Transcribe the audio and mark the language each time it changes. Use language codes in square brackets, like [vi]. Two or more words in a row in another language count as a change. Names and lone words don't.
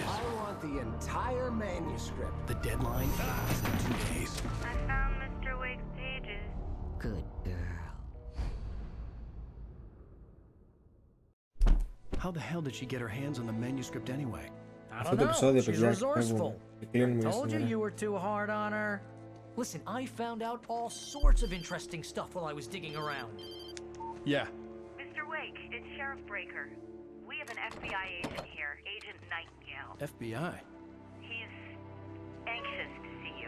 [en] I want the entire manuscript. The deadline is in 2 days. I found Mr. Wake's pages. Good girl. How the hell did she get her hands on the manuscript anyway? I [el] Αυτό [en] don't [el] το [en] know. [el] επεισόδιο, [en] She's [el] παιδιά, [en] resourceful. [el] και κλείνουμε για [en] Told you [el] σήμερα. [en] you were too hard on her. Listen, I found out all sorts of interesting stuff while I was digging around. Yeah. Mr. Wake, it's Sheriff Breaker. We have an FBI agent here, Agent Nightingale. FBI? He's anxious to see you.